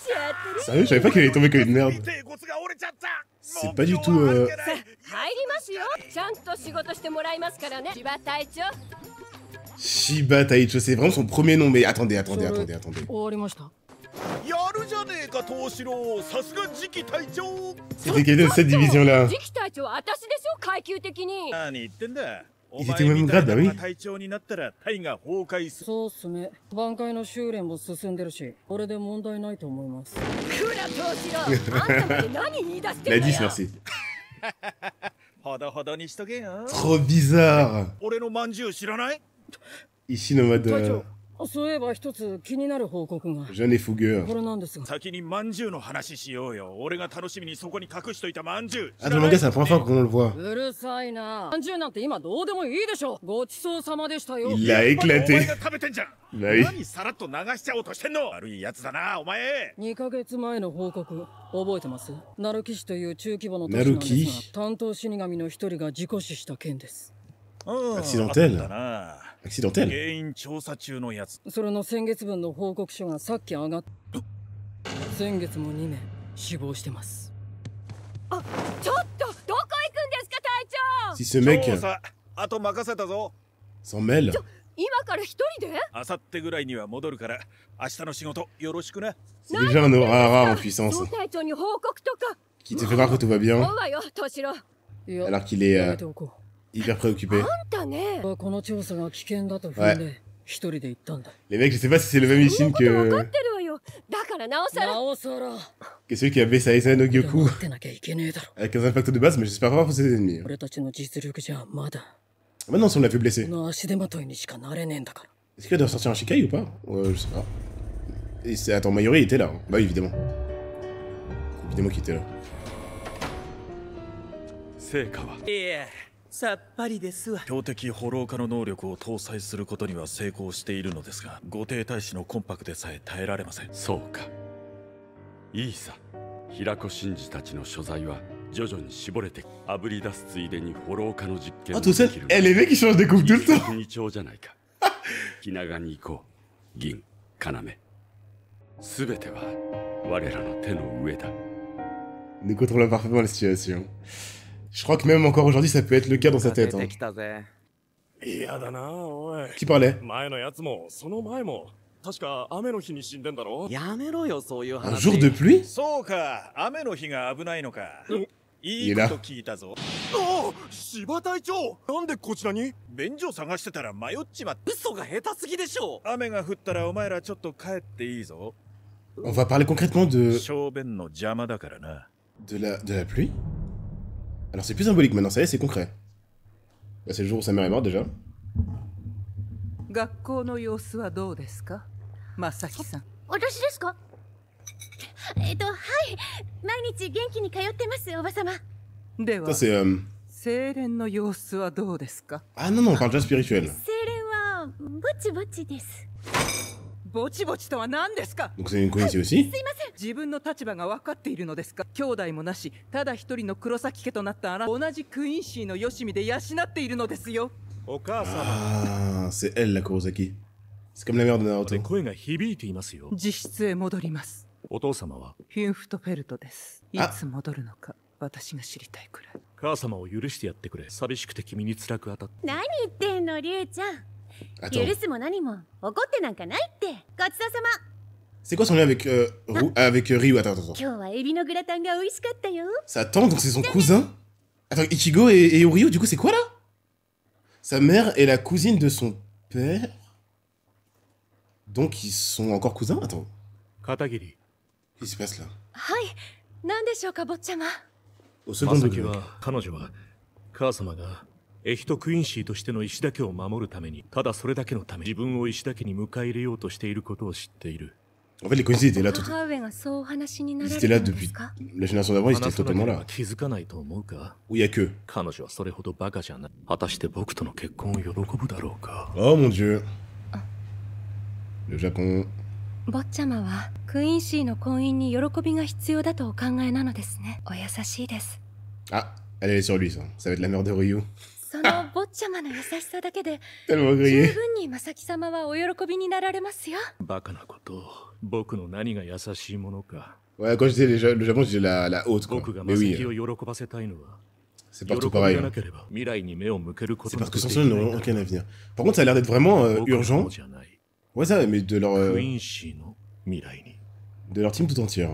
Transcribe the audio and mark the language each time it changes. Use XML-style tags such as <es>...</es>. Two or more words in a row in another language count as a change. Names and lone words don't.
<fr>Sérieux, je savais pas qu'elle allait tomber comme une merde. C'est pas du tout.</fr> <ja>入りますよ。ちゃんと仕事してもらいますからね。千葉隊長。</ja> <fr>Shiba Taicho, c'est vraiment son premier nom, mais attendez.</fr> <ja>終わりました。</ja> <fr>C'était quelqu'un de cette division-là.</fr> <ja>次期隊長は私でしょ、階級的に。</ja> <fr>Ils étaient au même grade, bah oui.</fr> <ja>そうっすね。挽回の修練も進んでるし、これで問題ないと思います。倉藤四郎、あんたまで何言い出してん</ja> <fr>La</fr> <ja>だよ。</ja> <fr>10, merci.</fr> <ja>ほどほどにしとけよ。</ja> <fr>Trop bizarre.</fr> <ja>俺のまんじゅう知らない？</ja> <fr>Ici, nomade</fr> <ja>隊長、そういえば一つ気になる報告が。</ja> <fr>jeune et fougueux.</fr> <ja>これなんですが。先にまんじゅうの話しようよ。俺が楽しみにそこに隠しといたまんじゅう。</ja> <fr>Ah, dans le manga, c'est la première fois qu'on le voit.</fr> <ja>うるさいな。30なんて今どうでもいいでしょ。ごちそうさまでしたよ。</ja> <fr>Il l'a</fr> <ja>お前</ja> <fr>éclaté.</fr> <ja>が食べてんじゃん。</ja> <fr>Bah oui.</fr> <ja>何さらっと流しちゃおうとしてんの？悪いやつだな、お前。 2ヶ月前の報告覚えてます？ナルキ市という中規模の都市なんですが、担当死神の一人が事故死した件です。</ja> <fr>Accidentel. Accidentel.</fr> <ja>原因調査中のやつ。それの先月分の報告書がさっき上がっ先月も2名死亡してます。あ、ちょっとどこ行くんですか隊長。</ja> <fr>Si ce mec</fr> <ja>調査あと任せたぞ。</ja> <fr>s'en mêle.</fr> <ja>今から一人で？あさってぐらいには戻るから明日の仕事よろしくな。</ja> <fr>C'est déjà un aura rare en puissance.</fr> <ja>総隊長に報告とか。</ja> <fr>Qui te fait croire que tout va bien,</fr> <ja>そうわよ、敏郎。いや、</ja> <fr>alors qu'il est</fr> <ja>やめておこう。</ja> <fr>hyper préoccupé.</fr> <ja>あんたね。この調査が危険だと踏んで一人で行ったんだ。</ja> <fr>Les mecs, je sais pas si c'est le même Ishin</fr> <ja>分か</ja> <fr>que</fr> <ja>ってるわよ。だからなおさら。なおさら。</ja> <fr>celui qui a baissé Aizen no Gyoku</fr> <ja>ってなきゃいけねえだろ。</ja> <fr>avec un impact de base, mais j'espère pas pour ses ennemis.</fr> <ja>俺たちの実力じゃまだ。</ja> <fr>Maintenant, si on l'a fait blessé,</fr> <ja>この足手まといにしかなれねえんだから。</ja> <fr>est-ce qu'il doit sortir un Shikai ou pas? Je sais pas. Et attends, Mayuri il était là. Hein. Bah oui, évidemment. Évidemment qu'il était là.</fr> <ja>成果は？いや、さっぱりですわ。標的ホロー化の能力を搭載することには成功しているのですが、御帝大使のコンパクでさえ耐えられません。そうか。いいさ。平子真司たちの所在は徐々に絞れて、あぶり出すついでにホロー化の実験</ja> <fr>Ah,</fr> <ja>を</ja> <fr>tout ça, eh, les mecs ils changent de coupe tout le temps.</fr> <ja>二丁じゃないか。気長に行こう。銀、要。すべては我らの手の上だ。</ja> <fr>Nous contrôlons parfaitement la situation. Je crois que même encore aujourd'hui, ça peut être le cas dans sa tête. Hein.</fr> <ja>嫌だなおい。</ja> <fr>Qui parlait?</fr> <ja>前のやつもその前も確か雨の日に死んでんだろ。やめろよそういう</ja> <fr>Un</fr> <ja>話。</ja> <fr>jour de pluie?</fr> <ja>そうか、雨の日が危ないのか。いいこと聞いたぞ。ああ、柴隊長。なんでこちらに？便所探してたら迷っちまって。嘘が下手すぎでしょ。雨が降ったらお前らちょっと帰っていいぞ。</ja> <fr>On va parler concrètement de</fr> <ja>小便の邪魔だからな。</ja> <fr>de la pluie? Alors c'est plus symbolique maintenant, ça y est, c'est concret. Bah, c'est le jour où sa mère est morte déjà.</fr> <ja>学校の様子はどうですか、まさきさん。私ですか？はい。毎日元気に通ってます、おばさま。では</ja> <fr>Ça c'est</fr> <ja>精錬の様子はどうですか？</ja> <fr>Ah non, non, on parle déjà spirituel.</fr> <ja>精錬はぼちぼちです。ぼちぼちとは何ですか？</ja> <fr>Donc c'est une coïncidence aussi.</fr> <ja>自分の立場が分かっているのですか？兄弟もなし、ただ一人の黒崎家となったあなた、同じクインシーのよしみで養っているのですよ。お母様。</ja> <fr>Ah, c'est elle la Kurosaki. C'est comme la mère de Naruto.</fr> <ja>声が響いていますよ。自室へ戻ります。お父様はヒュンフトフェルトです。いつ戻るのか私が知りたいくらい。母様を許してやってくれ。寂しくて君に辛く当たって。何言ってんの、リュウちゃん。</ja> <fr>Attends,</fr> <ja>許すも何も怒ってなんかないって。ごちそうさま。</ja> <fr>c'est quoi son lien avec, avec Ryu? Attends, attends, attends.</fr> <ja>今日はエビのグラタンが美味しかったよ。</ja> <fr>Sa tante, donc c'est son cousin? Attends, Ichigo et Ryu, du coup c'est quoi là? Sa mère est la cousine de son père? Donc ils sont encore cousins? Attends,</fr> <ja>片桐。</ja> <fr>qu'est-ce qui se passe là?</fr> <ja>はい。何でしょうか、坊ちゃま。</ja> <fr>Au second</fr> <ja>まさき</ja> <fr>degré.</fr> <ja>は彼女は母様がエヒトクインシーとしての石田家を守るために、ただそれだけのため自分を石田家に迎え入れようとしていることを知っている。</ja> <fr>En fait, les cousins étaient là tout.</fr> <ja>母上がそうお話しにな</ja> <fr>Ils</fr> <ja>ら</ja> <fr>étaient</fr> <ja>れ</ja> <fr>là</fr> <ja>たので</ja> <fr>depuis</fr> <ja>すか？</ja> <fr>la génération d'avant, ils</fr> <ja>話</ja> <fr>étaient</fr> <ja>すだけ</ja> <fr>totalement</fr> <ja>で</ja> <fr>là.</fr> <ja>は気づかないと思うか？</ja> <fr>Où il y a que.</fr> <ja>彼女はそれほどバカじゃない。果たして僕との結婚を喜ぶだろうか。</ja> <fr>Oh mon dieu. Le Japon.</fr> <ja>坊ちゃまはクイーンシーの婚姻に喜びが必要だとお考えなのですね。お優しいです。</ja> <fr>Ah, elle est sur lui, ça. Ça va être la mère de Ryu.</fr> <ja>その坊ちゃまの優しさだけで</ja> <fr>Tellement</fr> <ja>十</ja> <fr>grillé.</fr> <ja>分に正木様はお喜びになられますよ。バカなことを僕の何が優しいものか。</ja> <fr>Ouais, quand je disais le Japon, je disais la haute, quoi. Mais oui, c'est partout pareil. Hein. C'est parce que sans cela, ils n'auront aucun avenir. Par contre, ça a l'air d'être vraiment urgent. Ouais, ça, mais de leur team tout entière.</fr>